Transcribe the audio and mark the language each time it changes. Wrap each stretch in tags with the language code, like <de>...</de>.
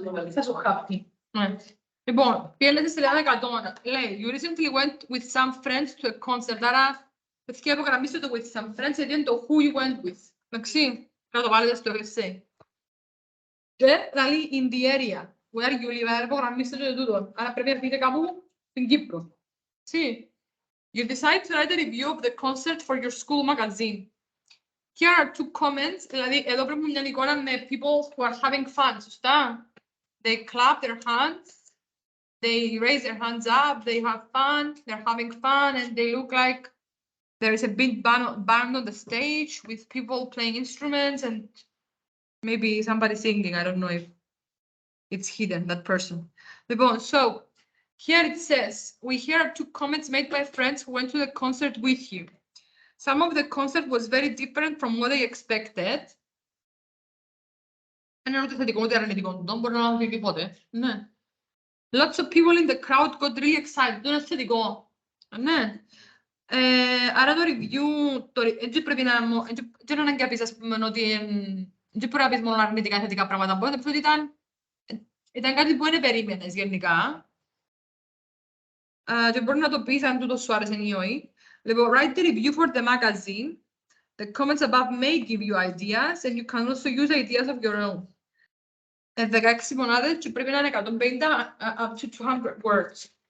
<el>Θα σου χάπτει. Λοιπόν, πήγαινε στη σελίδα 100. Λέει,</el> <en>you recently went with some friends to a concert.</en> <el>Άρα, παιδιά, απογραμμίστε το</el> <en>with some friends,</en> <el>γιατί είναι το</el> <en>who you went with.</en> <el>Εντάξει, να το βάλετε στο essay. Και, δηλαδή,</el> <en>in the area where you live,</en> <el>άρα απογραμμίστε το τούτο. Άρα πρέπει να πείτε κάπου στην Κύπρο.</el> <en>See, you decide to write a review of the concert for your school magazine. Here are two comments.</en> <el>Δηλαδή, εδώ πρέπει μια εικόνα με</el> <en>people who are having fun,</en> <el>σωστά.</el> <en>They clap their hands. They raise their hands up, they have fun, they're having fun, and they look like there is a big band on the stage with people playing instruments and maybe somebody singing. I don't know if it's hidden, that person. So here it says, we hear two comments made by friends who went to the concert with you. Some of the concert was very different from what they expected.</en> <el>Δεν είναι ούτε θετικό ούτε αρνητικό, δεν μπορεί να πει τίποτε. Ναι.</el> <en>Lots of people in the crowd got really excited.</en> <el>Το είναι θετικό. Ναι. Άρα το review, έτσι πρέπει να είναι ανάγκη να πεις, ας πούμε, ότι δεν μπορεί να πεις μόνο αρνητικά θετικά πράγματα. Μπορεί να πεις ότι ήταν κάτι που δεν περίμενες γενικά. Και μπορεί να το πεις αν τούτο σου άρεσε ή όχι.</el> <en>Λοιπόν, write the review for the magazine. The comments above may give you ideas and you can also use ideas of your own.</en> <el>16 μονάδες και πρέπει να είναι 150 up to 200 words.</el>